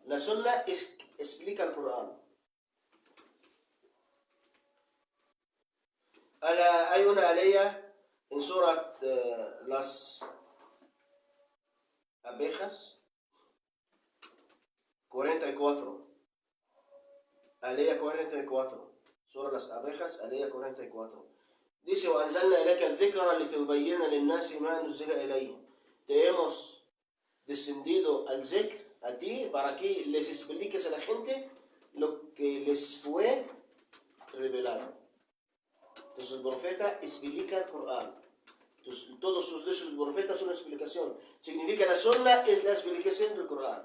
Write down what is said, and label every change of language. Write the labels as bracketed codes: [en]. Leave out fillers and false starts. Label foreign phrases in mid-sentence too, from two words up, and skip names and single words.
[es] La sunna explica al Corán. Hay una alaya en Surat las abejas 44. Alaya 44. Surat las abejas, alaya 44. Dice: [ar] وَأَنزَلْنَا إِلَيْكَ الذِّكْرَ لِتُبَيِّنَ لِلنَّاسِ مَا نُزِّلَ إِلَيْهِمْ. [es] Te hemos descendido al zikr a ti para que les expliques a la gente lo que les fue revelado. Entonces el profeta explica el Corán. Entonces, todos sus dichos del profeta son una explicación. Significa la sunna es la explicación del Corán.